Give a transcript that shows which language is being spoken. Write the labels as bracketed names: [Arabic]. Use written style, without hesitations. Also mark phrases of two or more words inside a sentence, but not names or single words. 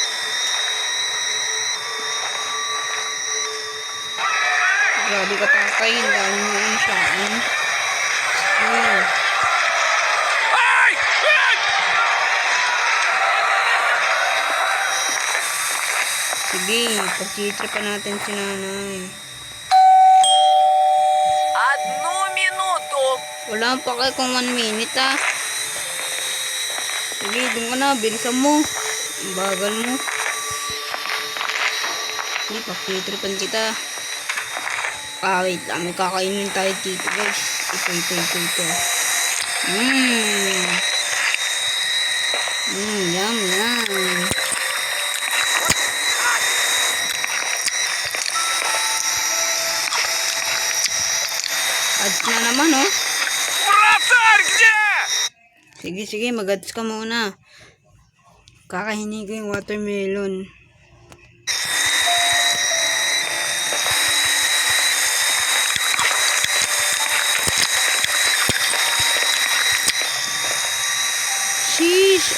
[Filipino] Grabe ka tatay, ang dami mo ano sa akin. Sige. Ай! Ай! Sige, pag-tripan natin si nanay. [Russian] Одну минуту. [Filipino] Wala pa kayo kung 1 minute ah. Sige, doon ka na, bilisan mo. Ang bagal mo. Sige, pag-tripan kita. Wait lang. May kakainin tayo dito, guys. Ito. Yum. Ads na naman, oh. [Russian] Вратарь где? [Filipino] Sige, mag-ads ka muna. Kakahingi ko yung watermelon. Sheesh!